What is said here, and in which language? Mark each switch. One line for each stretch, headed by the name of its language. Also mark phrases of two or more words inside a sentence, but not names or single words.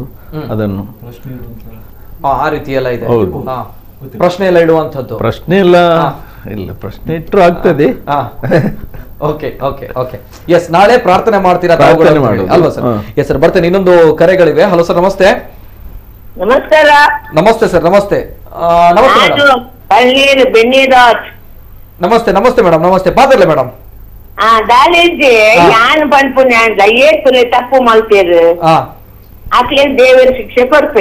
Kannada: ಅದನ್ನು ಆ ರೀತಿ ಎಲ್ಲ ಇದೆ, ಪ್ರಶ್ನೆ ಎಲ್ಲ ಇಡುವಂಥದ್ದು. ಪ್ರಶ್ನೆ ಎಲ್ಲ ಇಲ್ಲ, ಪ್ರಶ್ನೆ ಇಟ್ಟರು ಆಗ್ತದೆ.
English: okay okay okay yes,
Kannada: ನಾಳೆ ಪ್ರಾರ್ಥನೆ ಮಾಡ್ತೀರಾ ಅಲ್ವಾ ಸರ್?
English: yes sir,
Kannada: ಬರ್ತೇನೆ. ಇನ್ನೊಂದು ಕರೆಗಳಿವೆ. ಹಲೋ ಸರ್, ನಮಸ್ತೆ. ನಮಸ್ಕಾರ. ನಮಸ್ತೆ ಸರ್, ನಮಸ್ತೆ. ನಮಸ್ತೆ ನಮಸ್ತೆ ನಮಸ್ತೆ ಮೇಡಮ್, ನಮಸ್ತೆ. ಮಾತಾಡ್ಲೆ ಮೇಡಮ್.
Tulu: ದಾಳಿಜಿ ಯಾನ್ ಪಂಪುನೆ ಅಂದ ಏಕುಲೆ
Kannada: ತಪ್ಪು ಮಾಡ್ತೀರಿ,
Tulu: ಆಕ್ಲೆ ದೇವರ ಶಿಕ್ಷೆ ಕೊಡ್ಪೆ.